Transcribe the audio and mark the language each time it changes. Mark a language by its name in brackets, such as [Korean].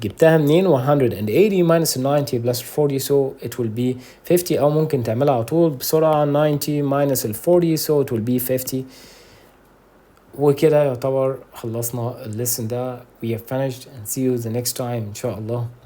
[Arabic] جبتها منين؟ [English] 180 minus 90 plus 40 so it will be 50. [Arabic] او ممكن تعملها على طول بسرعة 90 minus 40 [English] so it will be 50. [Arabic] وكده يعتبر خلصنا الليسن ده. [English] we have finished and see you the next time [Arabic] إن شاء الله.